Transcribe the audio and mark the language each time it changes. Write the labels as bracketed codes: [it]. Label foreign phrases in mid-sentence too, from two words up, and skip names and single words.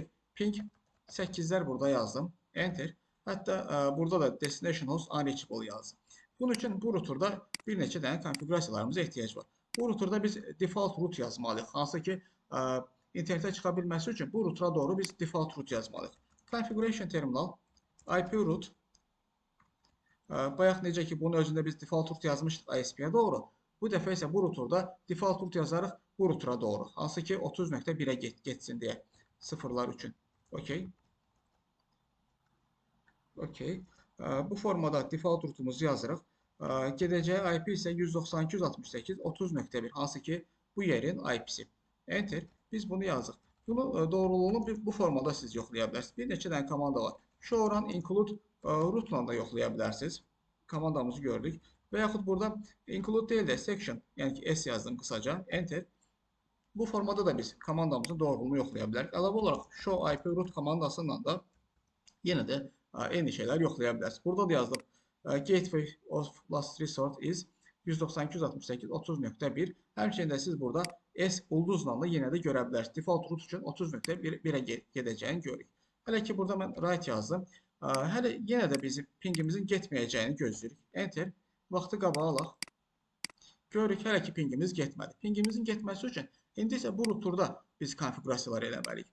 [az] Ping 8-lər burada yazdım. Enter. Hətta burada da [en] destination host unreachable [az] yazdım. Bunun üçün bu routerda bir neçə dənə konfigurasiyalarımıza ehtiyac var. Bu routerda biz [en] default root [az] yazmalıyıq. Hansı ki, internetə çıxa bilməsi üçün bu router'a doğru biz [en] default root [az] yazmalıyıq. [en] Configuration terminal, IP root. [az] Bayaq necə ki, bunun özündə biz [en] default root [az] yazmışdıq ISP-yə doğru. Bu dəfə isə bu routerda [en] default root [az] yazarıq bu router'a doğru. Hansı ki, 30.1-ə getsin deyə sıfırlar üçün. Okey. Okey. Bu formada default rootumuzu yazırıq. Gedəcəyi IP isə 192.168.30.1, hansı ki, bu yerin IP-si. Enter. Biz bunu yazıq. Bunu doğruluğunu bu formada siz yoxlaya bilərsiniz. Bir neçə dənə komanda var. [en] Show run include [az] rootla da yoxlaya bilərsiniz. Komandamızı gördük. Və yaxud burada include deyil də section, yəni ki, S yazdım qısaca. Enter. Bu formada da biz komandamızın doğruluğunu yoxlaya bilərik. Əlavə olaraq [en] show IP root [az] komandasıyla da yenə də eyni şeylər yoxlaya bilərsiniz. Burada da yazdım. [en] Gateway of last resort is 192.168.30.1. [az] Həmçinin də siz burada S ulduzla da yenə də görə bilərsiniz. [en] Default root [az] üçün 30.1-ə gedəcəyini görürük. Hələ ki, burada mən right yazdım. Hələ yenə də bizim pingimizin getməyəcəyini gözləyirik. Enter. Vaxtı qabağa alaq. Görürük, hələ ki, pingimiz getmədi. Pingimizin getməsi üçün indi isə bu routerda biz konfigurasiyalar eləməliyik.